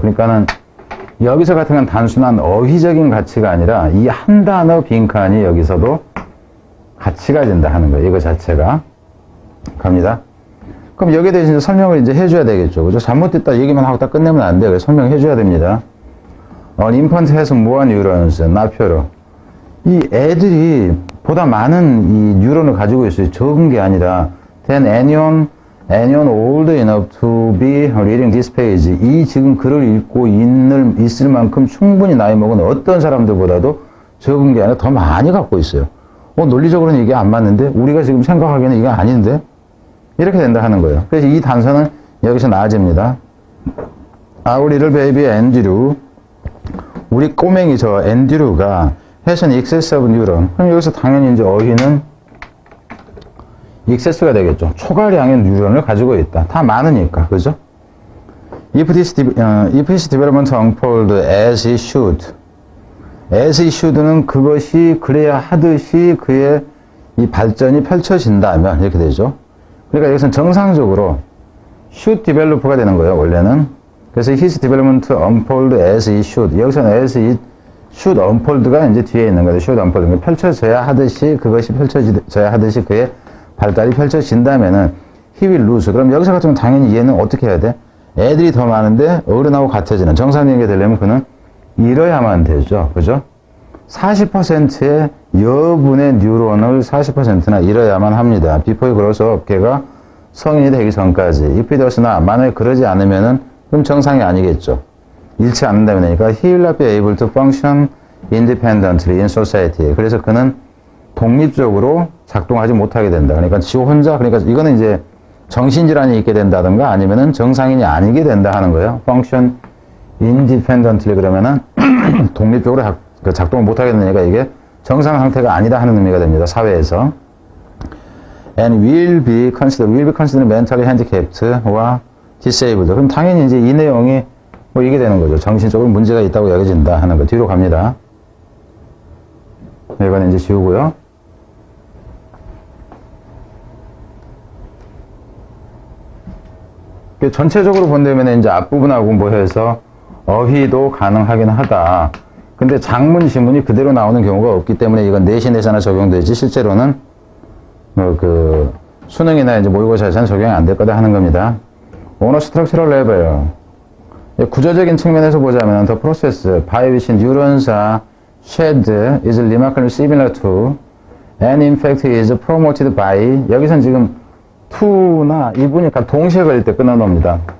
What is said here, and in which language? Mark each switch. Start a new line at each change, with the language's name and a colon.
Korean: 그러니까는 여기서 같은 건 단순한 어휘적인 가치가 아니라 이 한 단어 빈칸이 여기서도 가치가 된다 하는 거예요. 이거 자체가. 갑니다. 그럼 여기에 대해서 설명을 이제 해줘야 되겠죠. 그죠? 잘못됐다 얘기만 하고 딱 끝내면 안 돼요. 그래서 설명해줘야 됩니다.
English: infant has more neurons, 나표로.
Korean: 이 애들이 보다 많은 이 뉴런을 가지고 있어요. 적은 게 아니라
English: than anyone anyone old enough to be reading this page.
Korean: 이 지금 글을 읽고 있을 만큼 충분히 나이 먹은 어떤 사람들보다도 적은 게 아니라 더 많이 갖고 있어요. 논리적으로는 이게 안 맞는데 우리가 지금 생각하기에는 이게 아닌데 이렇게 된다 하는 거예요. 그래서 이 단서는 여기서 나아집니다.
English: Our little baby Andrew,
Korean: 우리 꼬맹이 저 앤드류가
English: has an excess of neuron.
Korean: 그럼 여기서 당연히 이제 어휘는 excess가 되겠죠. 초과량의 뉴런을 가지고 있다. 다 많으니까, 그죠?
English: If his development unfold as it should. as it should
Korean: 는 그것이 그래야 하듯이 그의 이 발전이 펼쳐진다면 이렇게 되죠. 그러니까 여기서는 정상적으로
English: should develop
Korean: 가 되는 거예요, 원래는.
English: 그래서 his development unfold as it should.
Korean: 여기서는
English: as it should unfold
Korean: 가 이제 뒤에 있는 거예요.
English: should unfold.
Korean: 펼쳐져야 하듯이, 그것이 펼쳐져야 하듯이 그의 발달이 펼쳐진다면은
English: he will lose.
Korean: 그럼 여기서 같으면 당연히 얘는 어떻게 해야 돼? 애들이 더 많은데 어른하고 같아지는 정상적인 되려면 그는 잃어야만 되죠. 그죠? 40%의 여분의 뉴런을 40%나 잃어야만 합니다.
English: before he grows up.
Korean: 걔가 성인이 되기 전까지.
English: if he does not.
Korean: 만약에 그러지 않으면은 그럼 정상이 아니겠죠. 잃지 않는다면 되니까
English: he will not be able to function independently in society.
Korean: 그래서 그는 독립적으로 작동하지 못하게 된다. 그러니까 지 혼자, 그러니까 이거는 이제 정신질환이 있게 된다든가 아니면은 정상인이 아니게 된다 하는 거예요.
English: function independently
Korean: 그러면은 독립적으로 작동을 못하게 되니까 이게 정상 상태가 아니다 하는 의미가 됩니다. 사회에서.
English: and will be considered mentally handicapped와 disabled.
Korean: 그럼 당연히 이제 이 내용이 뭐 이게 되는 거죠. 정신적으로 문제가 있다고 여겨진다 하는 거. 뒤로 갑니다. 이건 이제 지우고요. 전체적으로 본다면 이제 앞부분하고 뭐 해서 어휘도 가능하긴 하다. 근데 장문, 지문이 그대로 나오는 경우가 없기 때문에 이건 내신에서나 적용되지 실제로는 그 수능이나 이제 모의고사에서는 적용이 안 될 거다 하는 겁니다.
English: 오너 스트럭처럴 레벨.
Korean: 구조적인 측면에서 보자면
English: the process by which neurons are shed is remarkably similar to and in fact is promoted by.
Korean: 여기선 지금 to나 이 보니까 동시에 걸릴 때 끊어놓습니다.